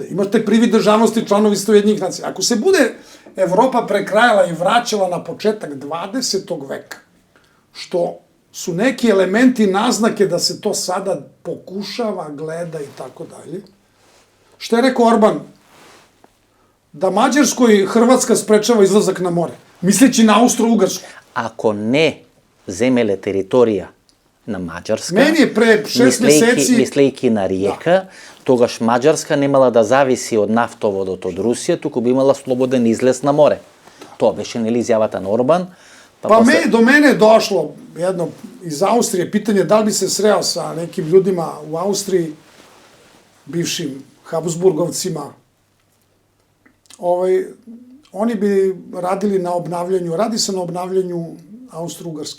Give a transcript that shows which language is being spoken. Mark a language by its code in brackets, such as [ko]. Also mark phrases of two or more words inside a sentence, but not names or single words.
[sr] Imate privid državnosti članovi Ujedinjenih nacija. Ako se bude Evropa prekrajala i vraćala na početak 20. veka, što su neki elementi naznake da se to sada pokušava, gleda i tako dalje. Šta je rekao Orban? Da Mađarskoj Hrvatska sprečava izlazak na more, misleći na Austro-Ugarsku. [mk] Ако не земеле територија на Маđarska, [sr] Meni je pre 6 meseci... [mk] мислејќи на риека, тогаш Маđarska немала да зависи од нафтоводот од Русија, туку би имала слободен излез на море. Тоа беше нели изјавата на Орбан. [sr] Pa do mene je došlo jedno iz Austrije pitanje da li bi se sreo sa nekim ljudima u Austriji, bivšim Habsburgovcima. Oni bi radili na obnavljanju, radi se na obnavljanju Austro-Ugarske.